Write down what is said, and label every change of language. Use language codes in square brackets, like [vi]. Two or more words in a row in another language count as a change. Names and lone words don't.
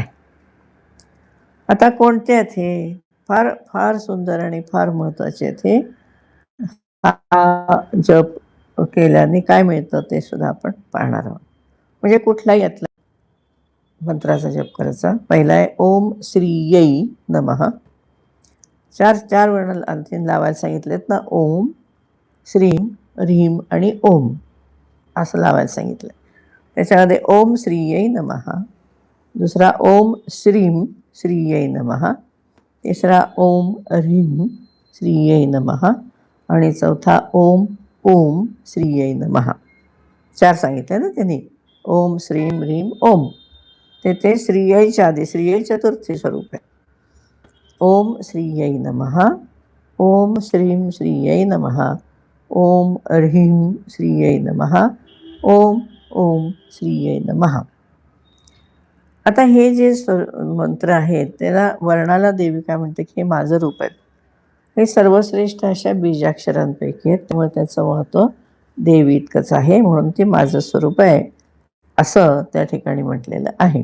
[mr] आता कोणते आहेत हे, फार फार सुंदर आणि फार महत्त्वाचे आहेत हे. हा जप केल्याने काय मिळतं ते सुद्धा आपण पाहणार आहोत. म्हणजे कुठलाही यातला मंत्राचा जप करायचा. पहिला आहे [sa] ओम श्रीयै नमः. [mr] 4 वर्ण आणखीन लावायला सांगितलेत ना. ओम, श्रीम, ह्रीम आणि ओम असं लावायला सांगितलं. त्याच्यामध्ये [sa] ओम श्रीयै नमः, [mr] दुसरा [sa] ओम श्रीम श्रीयै नमः, [mr] तिसरा [sa] ओम ह्रीम श्रीयै नमः [mr] आणि चौथा [sa] ओम ओम श्रीयै नमः. [mr] 4 सांगितले ना त्यांनी. [sa] ओम श्रीम ह्रीम ओम. [mr] ते श्रीयैच्या आधी श्रीयै चतुर्थी स्वरूप आहे. [sa] ओम श्रीयै नमः, ओम श्रीम श्रीयै नमः, ओम ह्रीम श्रीयै नमः, ओम ओम श्रीयै नमः. [mr] आता हे जे मंत्र आहेत त्याला वर्णाला देवी काय म्हणते की हे माझं रूप आहे. हे सर्वश्रेष्ठ अशा बीजाक्षरांपैकी आहेत, त्यामुळे त्याचं महत्त्व देवी इतकंच आहे. म्हणून ते माझं स्वरूप आहे असं त्या ठिकाणी म्हटलेलं आहे.